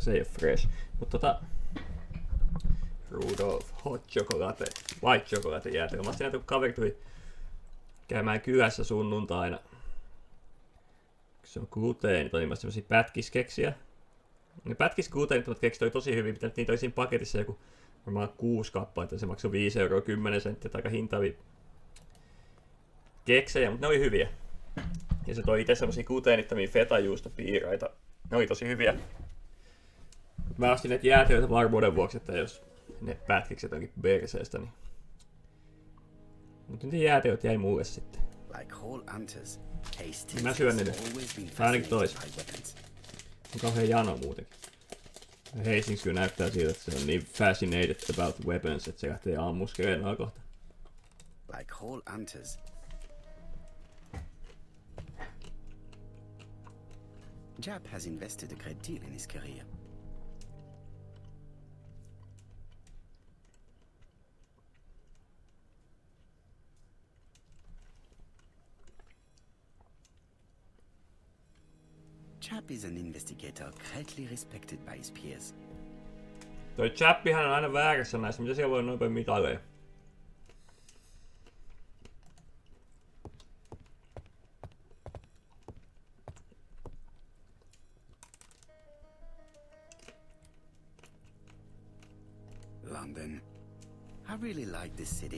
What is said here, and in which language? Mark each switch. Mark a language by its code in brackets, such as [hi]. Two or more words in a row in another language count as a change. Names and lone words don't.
[fi] Se ei oo fresh. Mutta Rudolph, [en] hot chocolate, white chocolate [fi] jäätelö. Mä näitä kun kaveri tuli käymään kylässä sunnuntaina. Se on gluteenit, niin mä semmosia pätkiskeksiä. Ne pätkisgluteenittomat keksit oli tosi hyvin, mitä niitä oli siinä paketissa joku varmaan 6 kappaletta. Se maksoi 5,10 €, aika hintavia keksejä, mutta ne oli hyviä. Ja se toi itse semmosia gluteenittomia fetajuustopiiraita. Ne oli tosi hyviä. Mä ostin näitä jäätelöitä varmuuden vuoksi, että jos ne pätkikset onkin perseestä, niin... Mutta nyt ne jäätelöt jäi mulle sitten. [en] Like whole hunters, Hastings [fi] Mä syön [en] has [fi] niitä. [en] always been [fi] Ainakin [en] fascinated [fi] tois. [en] by weapons. [fi] On kauhean jano muutenkin. Hastings kyllä näyttää siltä, että se on niin [en] fascinated about weapons, [fi] että se lähtee ammuskelemaan kohta. [en] Like whole hunters. Japp has invested a great deal in his career. Japp is an investigator greatly respected by his peers. [fi] Toi Chappihan on aina väärässä näissä, mitä siellä voi noin paljon mitaleja? [en] London. I really like this city.